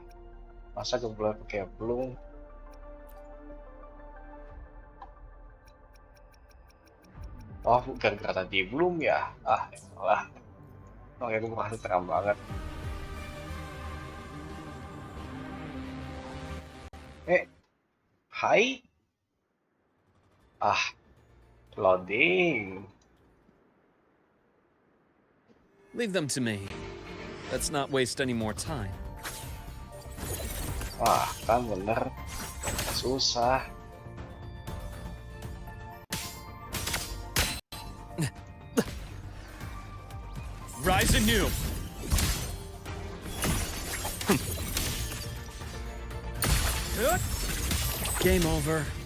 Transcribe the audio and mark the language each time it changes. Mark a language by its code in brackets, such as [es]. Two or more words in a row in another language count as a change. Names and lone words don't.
[id] Masa gue boleh pakai belum? Oh, gara-gara tadi belum ya? Ah, lah. Oke, gue merasa terang banget. Hai? Ah, loading. [en] Leave them to me. Let's not waste any more time. [id] Wah, kan bener. Susah. [en] Rise anew! Game over.